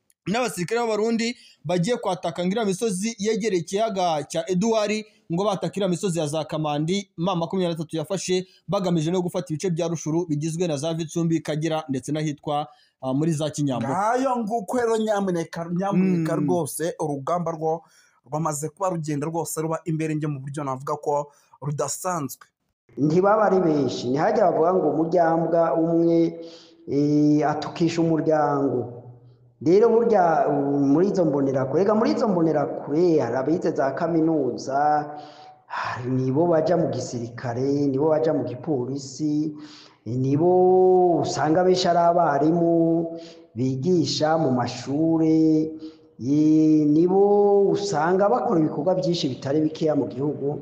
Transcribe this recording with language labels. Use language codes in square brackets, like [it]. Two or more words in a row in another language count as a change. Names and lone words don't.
[rw] n'abasirikare b'abarundi bagiye kwataka ngira misozi yegereye ikiyaga cya Edouard ngo batakira misozi ya za Kamandi M23 yafashe bagamije no gufata ibice bya Rushuru bigizwe na za Vitsumbi Kagera ndetse n'ahitwa muri za Kinyambo. Ngayo nguko rero nyamuneka rwose urugamba rwo rwamaze kuba rugenda rwose ruba imbere nge mu buryo navuga ko rudasanzwe. Ntibaba ari benshi ntihajya bavuga ngo umuryambwa umwe atukisha umuryango. [rn] Rero burya muri izo mbonerakure hari abize za kaminuza, nibo baja mu gisirikare, nibo baja mu gipolisi, nibo usanga benshi ari abarimu bigisha mu mashure, nibo usanga bakora ibikorwa byinshi bitari bikeya mu gihugu.